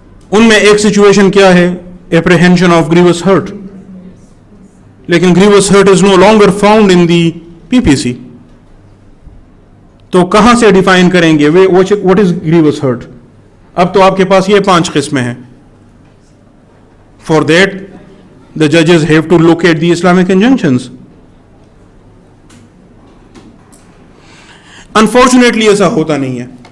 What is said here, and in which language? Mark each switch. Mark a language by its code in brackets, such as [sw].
[ur] ان میں ایک سچویشن کیا ہے؟ [en] Apprehension of grievous hurt, لیکن grievous hurt is no longer found in the PPC. [ur] تو کہاں سے ڈیفائن کریں گے [en] What is grievous hurt? [ur] اب تو آپ کے پاس یہ 5 قسمیں ہیں. [en] For that the judges have to look at the Islamic injunctions. [ur] Unfortunately ایسا ہوتا نہیں ہے.